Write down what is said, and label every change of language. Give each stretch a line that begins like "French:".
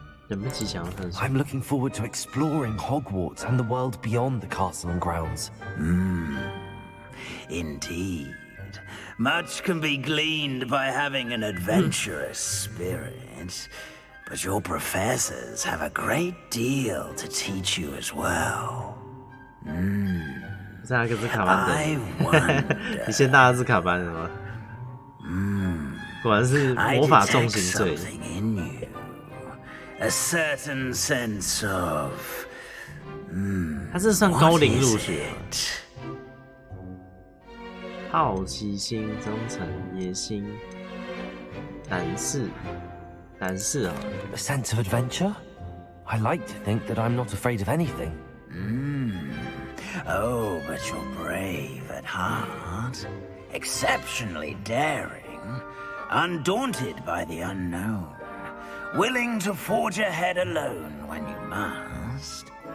English: I'm looking forward to exploring Hogwarts and the world beyond the castle and grounds. Indeed. Much can be gleaned by having an adventurous spirit, but your professors have a great deal to teach you as well.
Chinese: 是阿兹卡班的，你先到阿兹卡班了吗？果然是魔法重刑罪。
English: A certain sense of
Chinese: 他这算高龄入学吗？好奇心、忠诚、野心、胆识啊。
English: A sense of adventure? I like to think that I'm not afraid of anything. Oh, but you're brave at heart, exceptionally daring, undaunted by the unknown, willing to forge ahead alone when you must.